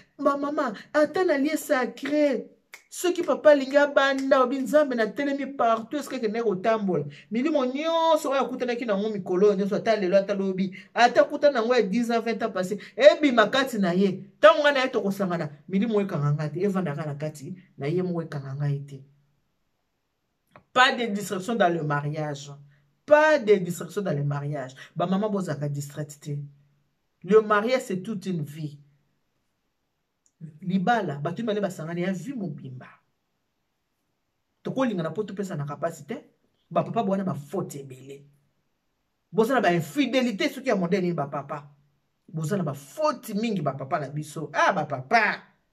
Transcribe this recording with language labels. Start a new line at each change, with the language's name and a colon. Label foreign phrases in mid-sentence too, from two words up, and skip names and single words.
Lingala: Ba mama, ata na
French: lieu sacré.
Lingala: Soki papa alingi abanda, obi Nzambe na telemi partout,
French: est-ce que
Lingala: kende kotambola? Milimo nyonso oyo akutanaki nango mikolo nyonso, ata lelo, ata lobi, ata akutana nango ya dix ans, vingt ans passé, ebima kati na ye. Ntango nga na ye tokosangana, milimo ekanga nga te, evandaka na kati, na ye moko ekanga nga ye te.
French: Pas de distraction dans le mariage. Pas de distraction dans le mariage.
Lingala: Ba mama bozaka distraite te.
French: Le mariage, c'est toute une vie.
Lingala: Libala, bato mibale basangani ya vie mobimba. Tokolingana po topesa na kapasi te. Ba papa bwana ba faute ebele. Bozala ba infidélité soki ya modèle ba papa. Bozala ba faute mingi ba papa na biso. Ah, ba papa.